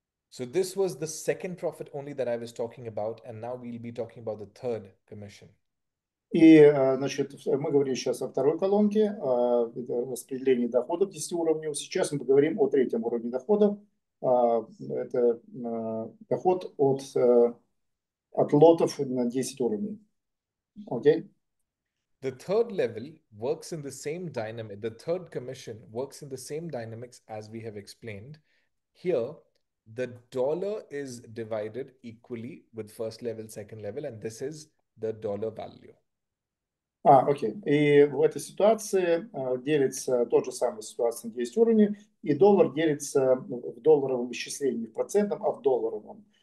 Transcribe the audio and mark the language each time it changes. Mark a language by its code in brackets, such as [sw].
[en] So this was the second profit only that I was talking about, and now we'll be talking about the third commission. [ru] И, значит, мы говорили сейчас о второй колонке, о распределении доходов 10 уровней. Сейчас мы поговорим о третьем уровне доходов. Это доход от лотов на 10 уровней. [en] Okay? The third level works in the same dynamic. The third commission works in the same dynamics as we have explained. Here, the dollar is divided equally with first level, second level, and this is the dollar value. [ru] Окей. И в этой ситуации делится тот же самый ситуация на 10 уровней, и доллар делится в долларовом исчислении, в процентном, а в долларовом.